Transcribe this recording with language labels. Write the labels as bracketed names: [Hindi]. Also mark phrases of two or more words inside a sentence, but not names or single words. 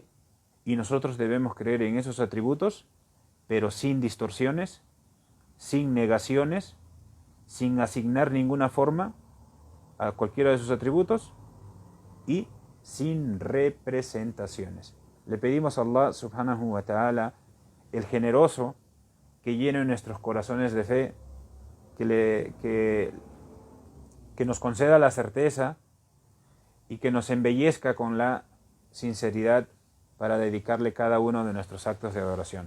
[Spanish] Y nosotros debemos creer en esos atributos, pero sin distorsiones, sin negaciones, sin asignar ninguna forma a cualquiera de sus atributos y sin representaciones. Le pedimos a Allah [Arabic] سبحانه وتعالى, [Spanish] el generoso, que llene nuestros corazones de fe, que nos conceda la certeza y que nos embellezca con la sinceridad para dedicarle cada uno de nuestros actos de adoración.